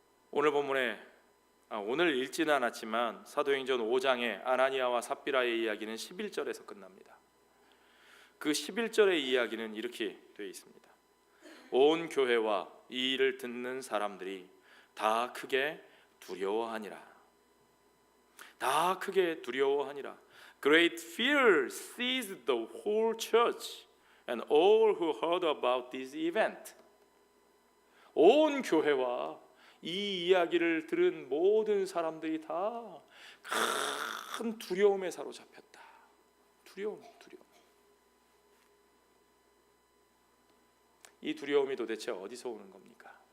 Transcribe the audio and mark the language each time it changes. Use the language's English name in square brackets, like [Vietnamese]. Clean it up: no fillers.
[Korean] 오늘 본문에 오늘 읽지는 않았지만 사도행전 5장의 아나니아와 삽비라의 이야기는 11절에서 끝납니다. 그 11절의 이야기는 이렇게 되어 있습니다. 온 교회와 이 일을 듣는 사람들이 다 크게 두려워하니라. 다 크게 두려워하니라. [English] Great fear seized the whole church and all who heard about this event. [Korean] 온 교회와 이 이야기를 들은 모든 사람들이 다 큰 두려움에 사로잡혔다. 두려움. 이 두려움이 도대체 어디서 오는 겁니까?